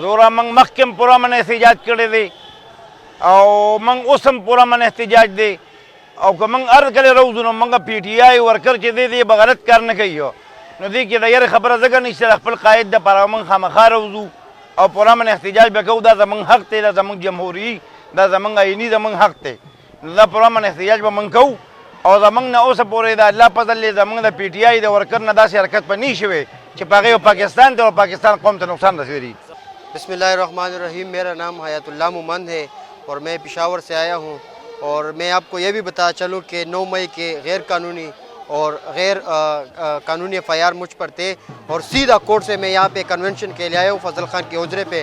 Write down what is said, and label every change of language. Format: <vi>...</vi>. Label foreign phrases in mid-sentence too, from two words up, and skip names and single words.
<ps>زوره موږ مخکې هم پوره من احتجاج کړی دی او موږ اوس هم پوره من احتجاج دی او که موږ هر کله راوځو نو موږ پی ټي آی ورکر چې دی دی به غلط کار نه کوي نو دې کې د یارې خبره ځکه نشته د خپل قاید دپاره موږ خامخا راوځو او پوره من احتجاج به کوو. دا زموږ حق دی, دا زموږ جمهوري, دا زموږ آئیني زموږ حق دی. نو دا پوره من احتجاج به موږ کوو او زموږ نه اوسه پورې د الله فضل دی زموږ د پی ټي آی د ورکر نه داسې حرکت به نه شوی چې په هغې پاکستان ته او پاکستان قوم ته نقصان رسېږي.</ps> <ar>بسم اللہ الرحمن الرحیم.</ar> <ur>میرا نام حیات اللہ مومند ہے اور میں پشاور سے آیا ہوں اور میں آپ کو یہ بھی بتا چلوں کہ 9 مئی کے غیر قانونی اور غیر قانونی ایف آئی آر مجھ پر تھے اور سیدھا کورٹ سے میں یہاں پہ کنونشن کے لیے آیا ہوں فضل خان کے حجرے پہ.</ur>